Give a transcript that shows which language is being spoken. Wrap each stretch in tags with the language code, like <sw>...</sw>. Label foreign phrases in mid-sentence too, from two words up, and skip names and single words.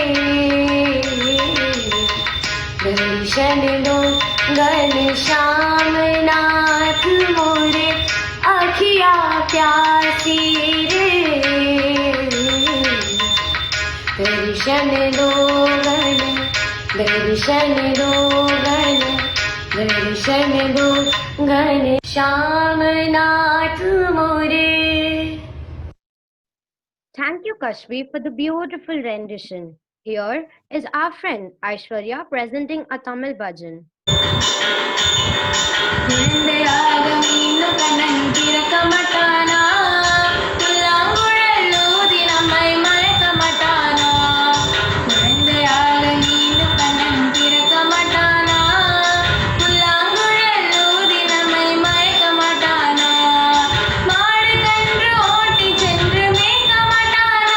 <hi>दर्शन दो घनश्याम नाथ मोरे अखिया प्यासी रे दर्शन दो घनश्याम नाथ मोरे.</hi> <en>Thank you, Kashvi, for the beautiful rendition. Here is our friend Aishwarya presenting a Tamil bhajan.</en> <ta>குழந்தையாக மீண்டும் கண்ணன் திறக்க மாட்டானா புல்லாங்குழலூதி நம்மை மயக்க மாட்டானா குழந்தையாக மீண்டும் கண்ணன் திறக்க மாட்டானா புல்லாங்குழலூதி நம்மை மயக்க மாட்டானா மாடு கன்று ஓட்டி சென்று மேய்க்க மாட்டானா</ta>